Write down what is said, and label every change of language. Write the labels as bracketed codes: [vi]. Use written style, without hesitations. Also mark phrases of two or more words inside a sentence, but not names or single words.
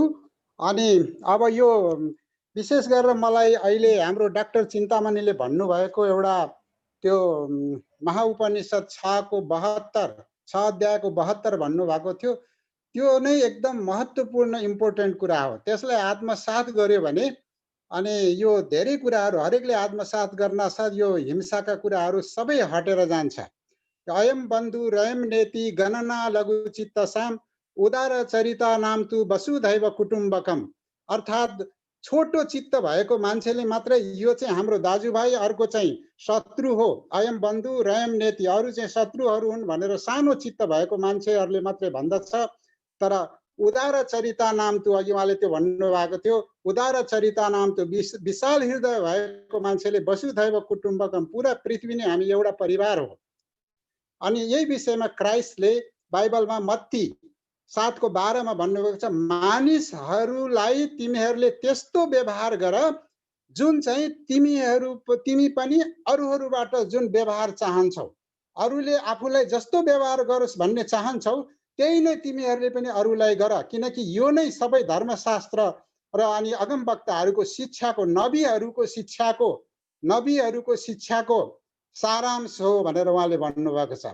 [ne] अनि अब यो विशेष गरेर मलाई अहिले हाम्रो डाक्टर चिन्तामणिले भन्नुभएको एउटा त्यो महाउपनिषद 6 अध्यायको 72 भन्नुभएको थियो, त्यो नै एकदम महत्त्वपूर्ण इम्पोर्टेन्ट कुरा हो। त्यसलाई आत्मसात गर्यो भने अनि यो धेरै कुराहरू हरेकले आत्मसात गर्न साथ यो हिंसाका कुराहरू सबै हटेर जान्छ। [sa] अयम बन्धु रयम नेति गणना लघु चित्तसाम उदार चरिता नाम तु वसुधैव कुटुम्बकम। [ne] अर्थात् छोटो चित्त भएको मान्छेले मात्रै यो चाहिँ हाम्रो दाजुभाइ, अर्को चाहिँ शत्रु हो। [sa] अयम बन्धु रयम नेति, [ne] अरू चाहिँ शत्रुहरू हुन् भनेर सानो चित्त भएको मान्छेहरूले मात्रै भन्दछ। [sa] तर उदार चरिता नाम तु, [ne] अघि उहाँले त्यो भन्नुभएको थियो, [sa] उदार चरिता नाम तु [ne] विशाल हृदय भएको मान्छेले वसुधैव कुटुम्बकम, पुरा पृथ्वी नै हामी एउटा परिवार हो। अनि यही विषयमा क्राइस्टले बाइबलमा मत्ती 7:12 मा भन्नुभएको छ, मानिसहरूलाई तिमीहरूले त्यस्तो व्यवहार गर जुन चाहिँ तिमी पनि अरूहरूबाट जुन व्यवहार चाहन्छौ, अरूले आफूलाई जस्तो व्यवहार गरोस् भन्ने चाहन्छौ त्यही नै तिमीहरूले पनि अरूलाई गर, किनकि यो नै सबै धर्मशास्त्र र अनि अगमवक्ताहरूको शिक्षाको नबीहरूको शिक्षाको सारांश हो भनेर उहाँले भन्नुभएको छ।